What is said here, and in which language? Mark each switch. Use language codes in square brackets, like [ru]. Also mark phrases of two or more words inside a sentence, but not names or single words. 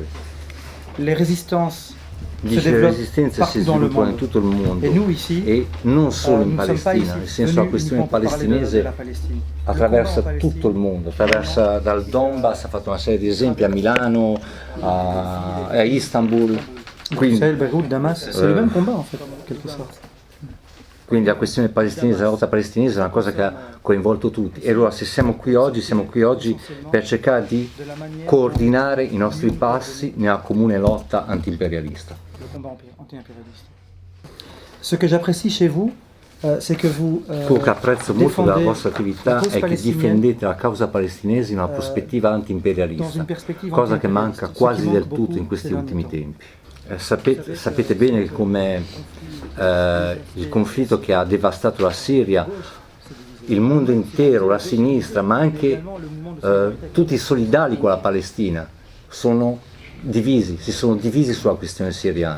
[it] Le resistenze si sviluppano in tutto il mondo e non solo in Palestina, nel senso la questione palestinese attraversa tutto il mondo, attraversa dal Donbass, ha fatto una serie di esempi a Milano, a Istanbul, [fr] Bruxelles, Beyrouth, Damas, c'est le même combat en fait, en quelque sorte. [it] Quindi la questione palestinese, la lotta palestinese è una cosa che ha coinvolto tutti, e allora se siamo qui oggi per cercare di coordinare i nostri passi nella comune lotta antiimperialista. [fr] Ce que j'apprécie chez vous, c'est que vous [it] quello che apprezzo molto della vostra attività è che difendete la causa palestinese in una prospettiva antiimperialista, cosa che manca quasi del tutto in questi ultimi tempi. Sapete bene che come il conflitto che ha devastato la Siria, il mondo intero, la sinistra, ma anche tutti i solidali con la Palestina si sono divisi sulla questione siriana.